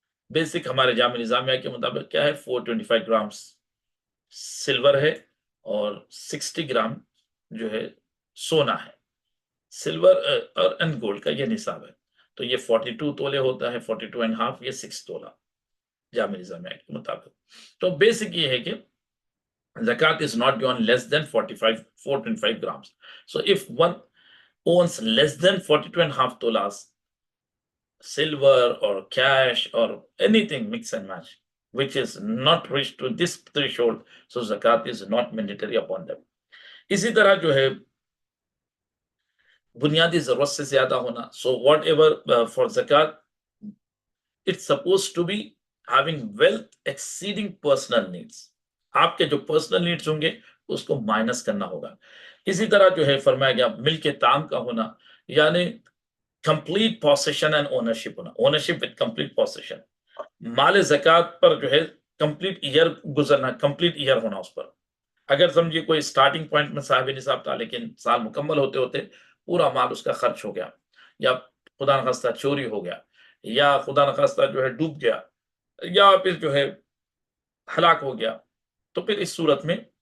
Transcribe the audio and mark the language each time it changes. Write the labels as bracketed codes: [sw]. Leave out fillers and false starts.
[ur] Basic ہمارے جامع نظامیہ کے مطابق کیا ہے، 425 گرامس سلور ہے، اور 60 گرام جو ہے سونا ہے، سلور اور اینڈ گولڈ کا یہ نصاب ہے۔ تو یہ 42 تولے ہوتا ہے، 42 اینڈ ہاف، یہ 6 تولہ جامع نظامیہ کے مطابق۔ تو بیسک یہ ہے کہ [en] zakat is not given less than 425 grams. So if one owns less than 42 and a half tolas, silver or cash or anything mix and match, which is not reached to this threshold, so zakat is not mandatory upon them. [ur] اسی طرح جو ہے بنیادی ضرورت سے زیادہ ہونا، [en] so whatever for zakat, it's supposed to be having wealth exceeding personal needs. [ur] آپ کے جو پرسنل نیڈز ہوں گے اس کو مائنس کرنا ہوگا۔ اسی طرح جو ہے فرمایا گیا ملک تام کا ہونا، یعنی [en] complete possession and ownership [ur] ہونا، [en] Ownership with complete possession. [ur] مال زکوٰۃ پر جو ہے [en] complete year [ur] گزرنا، کمپلیٹ ایئر ہونا اس پر۔ اگر سمجھیے کوئی اسٹارٹنگ پوائنٹ میں صاحب نصاب تھا، لیکن سال مکمل ہوتے ہوتے پورا مال اس کا خرچ ہو گیا، یا خدا نخواستہ چوری ہو گیا، یا خدا نخواستہ جو ہے ڈوب گیا، یا پھر جو ہے ہلاک ہو گیا، تو پھر اس صورت میں